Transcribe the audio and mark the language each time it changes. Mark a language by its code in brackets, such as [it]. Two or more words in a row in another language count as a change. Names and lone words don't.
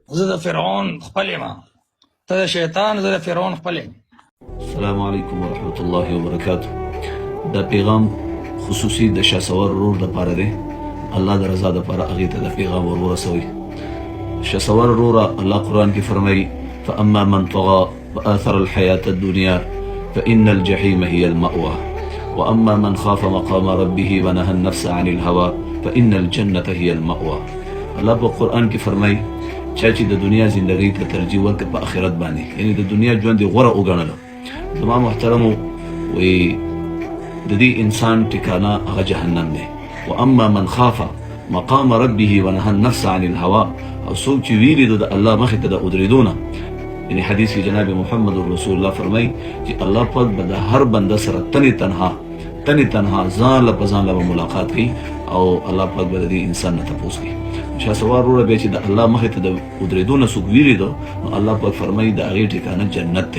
[ps] زه د فرعون خپل یم ته د شیطان زه د فرعون خپل یم. [ar] السلام علیکم ورحمت الله وبرکاته. [ps] دا پیغام خصوصي د شاسوار رور د پاره دی. الله د رضا د پاره هغه ته د پیغام ورسوي. شاسوار رور الله قرآن کې فرمایي [ar] فاما من طغى واثر الحياة الدنيا فإن الجحيم هي المأوى واما من خاف مقام ربه ونهى النفس عن الهوى فإن الجنة هي المأوى. [ps] الله په قرآن کې فرمایي چې د دنیا زندګۍ ته ترجیح ورکړه په آخرت باندې، یعنی د دنیا ژوند غوره وګڼل. زما محترمو وي د دې انسان ټکانه هغه جهنم دی. [ar] واما من خاف مقام ربه ونهى النفس عن الهوى، [ps] او څوک چې ویری د الله مخې ته د ودرېدونه، یعنی حدیث کې جناب محمد رسول الله فرمایي چې الله پاک به د هر بنده سره تنها ځان له ځان له ملاقات کوي او الله پاک به د انسان نه تاسو کوي. شاسوار وروره به چې د الله مخې ته د ودرېدونه څوک ویری دو، الله پاک فرمایي د هغې ټکانه جنت دی.